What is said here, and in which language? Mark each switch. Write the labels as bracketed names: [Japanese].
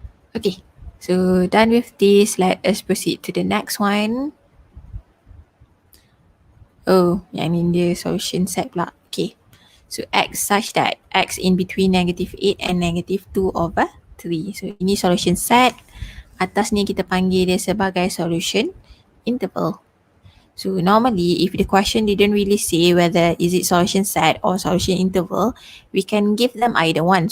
[English] Okay, so done with this, let us proceed to the next one. Oh, [Malay] yang ni dia [English] solution set [Malay] pula. [English] Okay, so x such that x in between negative 8 and negative 2 over 3. [Malay] So ini solution set. Atas ni kita panggil dia sebagai solution interval. [English] So normally if the question didn't really say whether is it solution set or solution interval, we can give them either one.